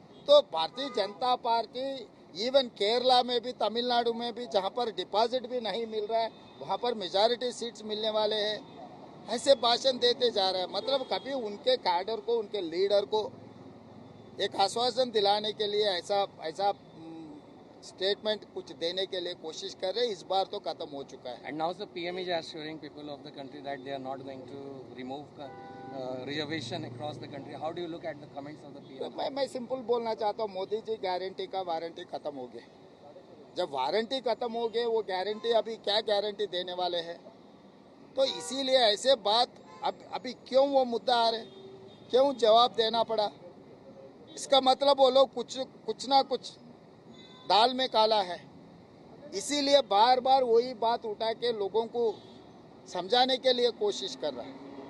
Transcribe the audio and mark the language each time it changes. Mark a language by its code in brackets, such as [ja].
[hi] तो Bharatiya Janata party even Kerala में भी, तमिलनाडु में भी, जहां पर डिपॉजिट भी नहीं मिल रहा है वहां पर मेजॉरिटी सीट्स मिलने वाले हैं, ऐसे भाषण देते जा रहे हैं। मतलब कभी उनके कैडर को, उनके लीडर को एक आश्वासन दिलाने के लिए ऐसा स्टेटमेंट कुछ देने के लिए कोशिश कर रहे हैं। इस बार तो खत्म हो चुका है। [en] And now the PM is assuring people of the country that they are not going to remove reservation across the country. How do you look at the comments of the [hi] तो [en] PM? [hi] मैं simple बोलना चाहता हूँ, Modi ji guarantee का warranty खत्म हो गए। जब वारंटी खत्म हो गए, वो गारंटी अभी क्या गारंटी देने वाले हैं? तो इसीलिए ऐसे बात अभी क्यों वो मुद्दा आ रहे, क्यों जवाब देना पड़ा? इसका मतलब वो लोग कुछ ना कुछ दाल में काला है, इसीलिए बार बार वही बात उठा के लोगों को समझाने के लिए कोशिश कर रहा है।